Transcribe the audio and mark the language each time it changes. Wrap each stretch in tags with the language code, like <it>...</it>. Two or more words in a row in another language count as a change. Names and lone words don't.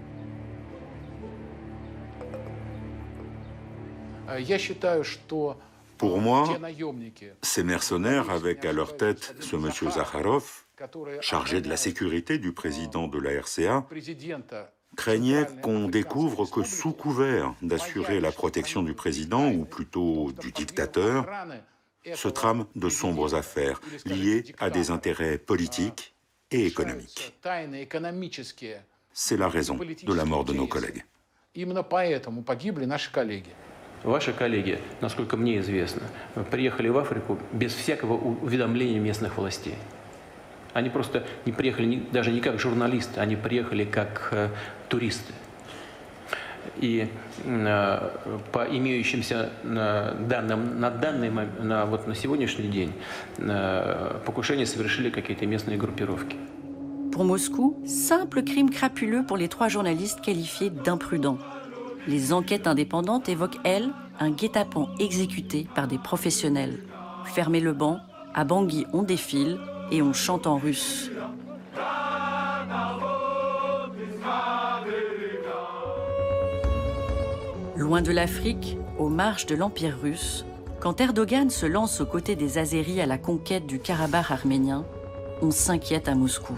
<fr>Pour moi, ces mercenaires, avec à leur tête ce monsieur Zakharov, chargé de la sécurité du président de la RCA, craignaient qu'on découvre que sous couvert d'assurer la protection du président, ou plutôt du dictateur, se trament de sombres affaires liées à des intérêts politiques et économiques. C'est la raison de la mort de nos collègues.</fr> <ru>Ваши коллеги, насколько мне известно, приехали в Африку без всякого уведомления местных властей. Они просто не приехали даже не как журналисты, они приехали как туристы. И по имеющимся данным на сегодняшний день покушение совершили какие-то местные группировки.</ru> <fr>Pour Moscou, simple crime crapuleux pour les 3 journalistes qualifiés d'imprudents. Les enquêtes indépendantes évoquent, elles, un guet-apens exécuté par des professionnels. Fermez le banc, à Bangui on défile et on chante en russe. Loin de l'Afrique, aux marges de l'Empire russe, quand Erdogan se lance aux côtés des Azéris à la conquête du Karabakh arménien, on s'inquiète à Moscou.</fr>